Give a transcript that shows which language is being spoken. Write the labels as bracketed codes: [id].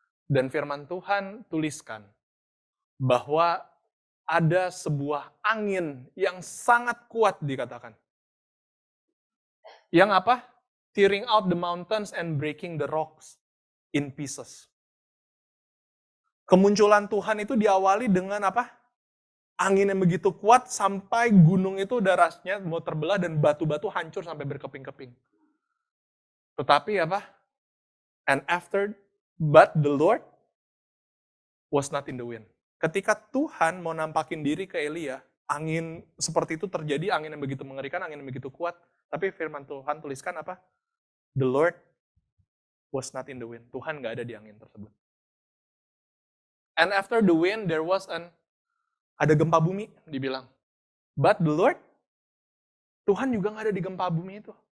[id] Dan firman Tuhan tuliskan bahwa ada sebuah angin yang sangat kuat dikatakan. Yang apa? [en] Tearing out the mountains and breaking the rocks in pieces. [id] Kemunculan Tuhan itu diawali dengan apa? Angin yang begitu kuat sampai gunung itu darahnya mau terbelah dan batu-batu hancur sampai berkeping-keping. Tetapi apa? [en] But the Lord was not in the wind. [id] Ketika Tuhan mau nampakin diri ke Elia, angin seperti itu terjadi, angin yang begitu mengerikan, angin yang begitu kuat. Tapi firman Tuhan tuliskan apa? [en] The Lord was not in the wind. [id] Tuhan gak ada di angin tersebut. [en] And after the wind, there was [id] ada gempa bumi, dibilang. [en] But the Lord, [id] Tuhan juga gak ada di gempa bumi itu.